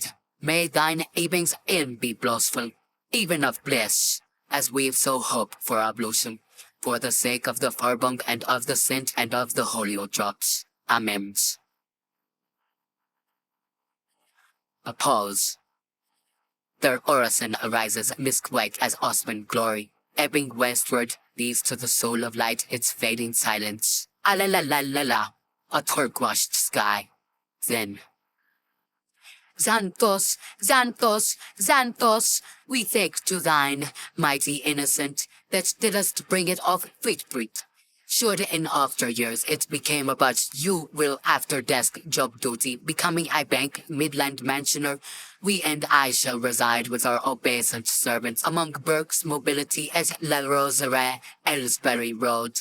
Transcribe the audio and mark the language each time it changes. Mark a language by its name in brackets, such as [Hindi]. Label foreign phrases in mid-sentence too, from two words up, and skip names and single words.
[English] May thine evenings in be blissful, even of bliss, as we've so hope for ablution, for the sake of the farbunk and of the saint and of the drops. Amens. A pause. Their orison arises misquite as Osman glory, ebbing westward, leads to the soul of light its fading silence. A-la-la-la-la-la, a turquoised sky. Then, Xanthos, Xanthos, Xanthos, we take to thine, mighty innocent, that didst bring it off feet. Should in after years it became about you will after desk job duty, becoming a bank midland mansioner, we and I shall reside with our obeisant servants among Burke's Mobility at La Roseraie, Aylesbury Road.